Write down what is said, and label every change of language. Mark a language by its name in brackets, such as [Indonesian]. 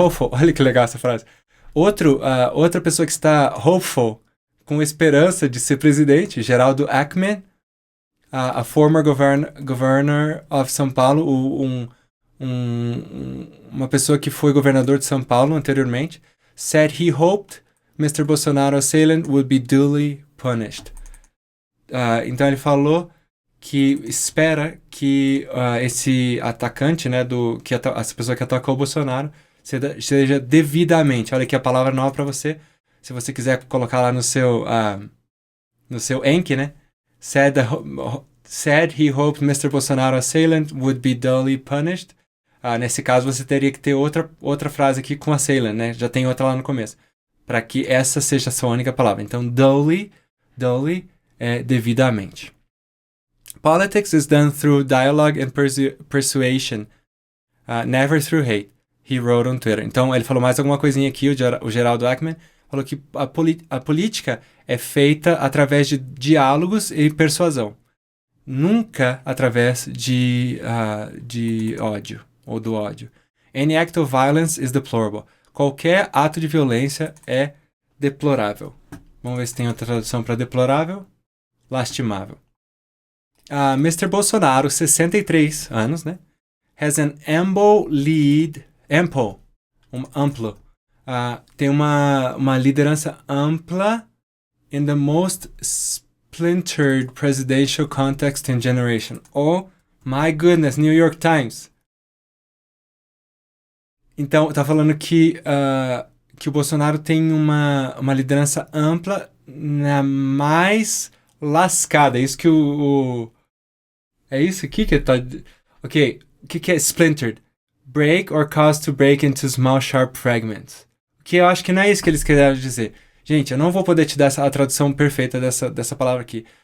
[Portuguese] Olha que legal essa frase. Outra pessoa que está hopeful, com esperança de ser presidente, Geraldo Alckmin, [English] a former governor of São Paulo, [Portuguese] uma pessoa que foi governador de São Paulo anteriormente, [English] said he hoped Mr. Bolsonaro's assailant would be duly punished. [Portuguese] Então ele falou que espera que esse atacante, né, essa pessoa que atacou o Bolsonaro, seja devidamente, olha aqui a palavra nova para você, se você quiser colocar lá no seu Enki, né? [English] Said he hoped Mr. Bolsonaro's assailant would be duly punished. [Portuguese] Nesse caso, você teria que ter outra frase aqui com assailant, né? Já tem outra lá no começo. Para que essa seja a sua única palavra. Então, duly é devidamente. [English] Politics is done through dialogue and persuasion, never through hate, he wrote on Twitter. [Portuguese] Então, ele falou mais alguma coisinha aqui, o Geraldo Alckmin falou que a política é feita através de diálogos e persuasão. Nunca através de ódio, ou do ódio. [English] Any act of violence is deplorable. [Portuguese] Qualquer ato de violência é deplorável. Vamos ver se tem outra tradução para deplorável. Lastimável. [English] Mr. Bolsonaro, [Portuguese] 63 anos, né? [English] Has an amplo. [Portuguese] Tem uma liderança ampla [English] in the most splintered presidential context and generation. Oh my goodness, New York Times. [Portuguese] Então, tá falando que o Bolsonaro tem uma liderança ampla na mais lascada. É isso que é isso aqui que tá... Ok, o que é splintered? [English] Break or cause to break into small sharp fragments. [Portuguese] Que eu acho que não é isso que eles querem dizer. Gente, eu não vou poder te dar a tradução perfeita dessa palavra aqui.